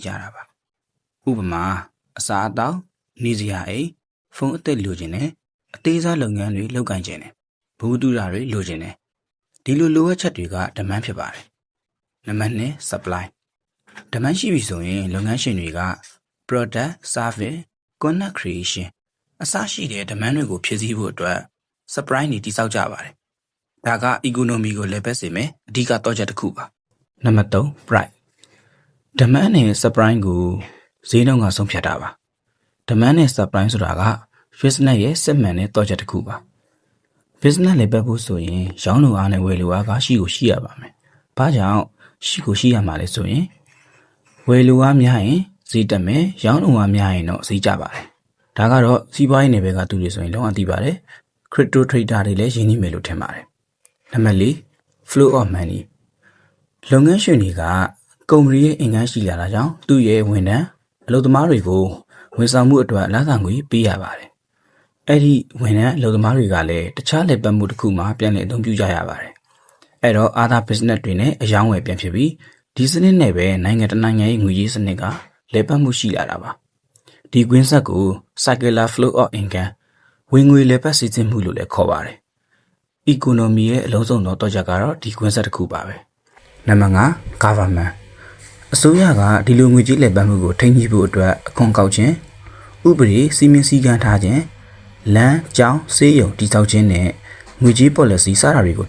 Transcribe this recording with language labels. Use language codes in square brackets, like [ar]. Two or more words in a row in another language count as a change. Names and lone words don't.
[my] ကြတာပါဥပမာအစားအသောက်နေစရာအိမ်ဖုန်းအသက်လိုချင်တယ်အသေးစားလုပ်ငန်းတွေလုပ်ကိုင်ချင်တယ်ဘူးတူတာတွေလိုချင်တယ်ဒီလိုအပ်ချက်တွေက demand ဖြစ်ပါတယ်နံပါတ်2 [en] supply demand [my] ရှိပြီဆိုရင်လုပ်ငန်းရှင်တွေက [en] product service content creation [my] အစရှိတဲ့ demand တွေကိုဖြည့်ဆည်းဖို့အတွက် supply တွေတိစောက်ကြပါတယ်ဒါက economy ကိုလည်းပဲစေမယ်အဓိကတော့ချက်တစ်ခုပါနံပါတ်3 price demand နဲ့ supply ကိုဈေးနှုန်းကဆုံးဖြတ်တာပါ demand နဲ့ supply ဆိုတာက business ရဲ့စစ်မှန်တဲ့တော့ချက်တစ်ခုပါ business လည်းပဲဖို့ဆိုရင်ရောင်းလိုအားနဲ့ဝယ်လိုအားကရှိရပါမယ်ဘာကြောင့်ရှိရမှာ လဲဆိုရင်ဝယ်လိုအားများရင်ဈေးတက်မယ်ရောင်းလိုအားများရင်တော့ဈေးကျပါတယ်ဒါကတော့စီးပွားရေးနယ်ပယ်ကသူတွေဆိုရင်လုံးဝသိပါတယ် [en] crypto trader [my] တွေလည်းရ င်းနှီးမယ်လို့ထင်ပါတယ်နံပါတ်4 [en] flow of money [my] လုပ်ငန်းရှင်တွေကကုမ္ပဏီရဲ့အင်အားရှိလာတာကြောင့်သူ့ရဲ့ဝန်ထမ်း အလုပ်သမားတွေကိုဝန်ဆောင်မှုအတွက်လစာငွေပေးရပါတယ်အဲ့ဒီဝန်ထမ်းအလုပ်သမားတွေကလည်းတခြားလက်ပတ်မှုတစ်ခုမှာပြန်လည်အသုံးပြုကြရပါတယ်အဲ့တော့ [en] other business [my] တွေနဲ့အယောင်းဝယ်ပြန်ဖြစ်ပြီးဒီစနစ်နဲ့ပဲနိုင်ငံတနိုင်ငံရဲ့ငွေကြေးစနစ်ကလက်ပတ်မှုရှိလာတာပါဒီကွင်းဆက်ကို [en] circular flow of income [my] ဝင်ငွေလက်ပတ်စီစဉ်မှုလို့လည်းခေါ်ပါတယ် economy ရဲ့အလုံးစုံသောတော့ချက်ကတော့ဒီကွင်းဆက်တစ်ခုပါပဲနံပါတ်5 government အစိုးရကဒီလိုငွေကြေးလက်ပတ်မှုကိုထိန်းညှိဖို့အတွက်အခွန်ကောက်ခြင်းဥပဒေစီမင်းစည်းကမ်းထားခြင်းလမ်းကြောင်းဆေးရုံတည်ဆောက်ခြင်းနဲ့ငွေကြေး policy စတာတွေကိုထိ